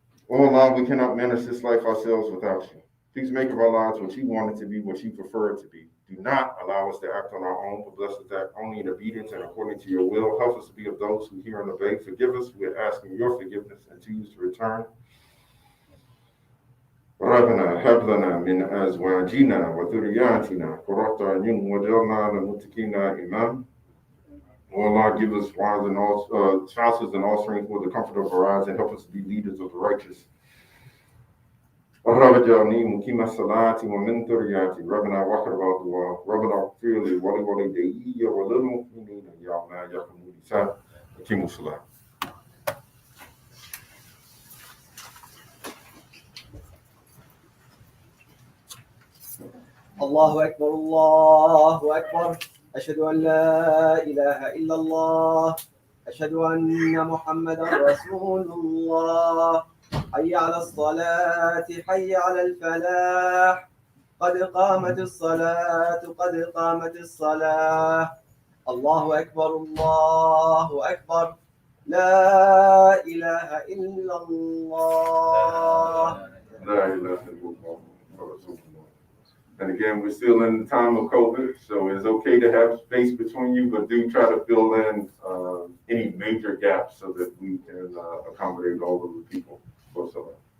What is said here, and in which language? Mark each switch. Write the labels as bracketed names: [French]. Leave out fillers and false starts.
[English] Oh Allah, we cannot manage this life ourselves without you. Please make of our lives what you want it to be, what you prefer it to be. Do not allow us to act on our own, but bless us to act only in obedience and according to your will. Help us to be of those who hear and obey. Forgive us. We are asking your forgiveness and choose to return. [Arabic] ربنا هب لنا من أزواجنا وذرياتنا قرة أعين واجعلنا للمتقين إماما. [English] O Allah, give us wives and all spouses and offspring for the comfort of our eyes, and help us to be leaders of the righteous. [Arabic] رب اجعلني مقيم الصلاة ومن ذريتي ربنا واقبل دعاء ربنا اغفر لي ولوالدي وللمؤمنين يوم يقوم الحساب. أقيموا الصلاة. الله أكبر الله أكبر أشهد أن لا إله إلا الله أشهد أن محمدا رسول الله حي على الصلاة حي على الفلاح قد قامت الصلاة قد قامت الصلاة الله أكبر الله أكبر لا إله إلا الله لا إله إلا الله ورسول الله. [English] And again, we're still in the time of COVID, so it's okay to have space between you, but do try to fill in any major gaps so that we can accommodate all of the people for Salah.